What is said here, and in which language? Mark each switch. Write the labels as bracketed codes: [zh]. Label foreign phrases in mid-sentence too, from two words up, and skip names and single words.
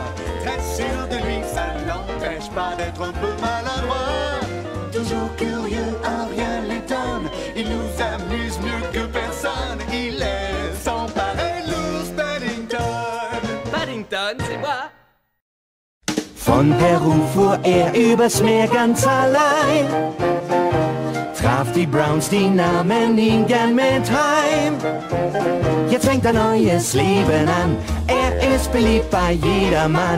[fr] Très sûr de lui, ça l'empêche pas d'être un peu maladroit. Toujours curieux, à rien l'étonne. Il nous amuse mieux que personne. Il est sans pareil, Loose Paddington. Paddington, c'est moi. [de] Von Peru fuhr übers Meer ganz allein, traf die Browns, die nahmen ihn gern mit heim. Jetzt fängt ein neues Leben an, ist beliebt bei jedermann.